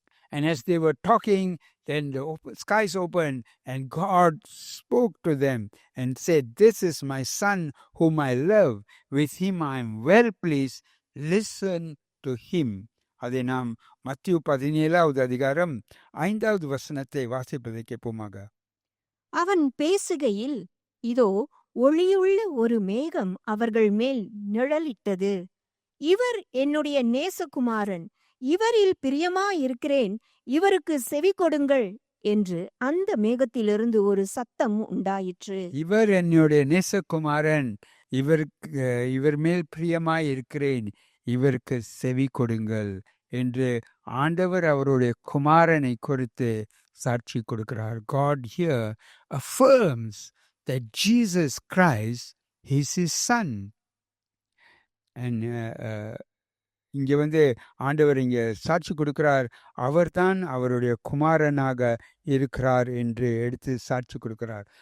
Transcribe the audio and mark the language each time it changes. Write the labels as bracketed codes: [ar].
[en] And as they were talking, then the skies opened, and God spoke to them and said, "This is my son whom I love. With him I am well pleased. Listen to him." [ta] அதை நாம் மத்தேயு 17வது அதிகாரம் 5வது வசனத்தை வாசிப்பதை கேட்போமாக. அவன் பேசுகையில், இதோ ஒளியுள்ள ஒரு மேகம் அவர்கள் மேல் நிழலிட்டது. இவர் என்னுடைய நேசகுமாரன், இவரில் பிரியமாயிருக்கிறேன், இவருக்கு செவி கொடுங்கள் என்று அந்த மேகத்திலிருந்து ஒரு சத்தம் உண்டாயிற்று. இவர் என்னுடைய நேசகுமாரன், இவர் மேல் பிரியமாயிருக்கிறேன், இவருக்கு செவி கொடுங்கள் என்று ஆண்டவர் அவருடைய குமாரனை குறித்து சாட்சி கொடுக்கிறார். [en] God here affirms that Jesus Christ is his son. And [ta] இங்க ஆண்டவர் இங்க சாட்சி கொடுக்கிறார், அவர்தான் அவருடைய குமாரனாக இருக்கிறார் என்று எடுத்து சாட்சி கொடுக்கிறார்.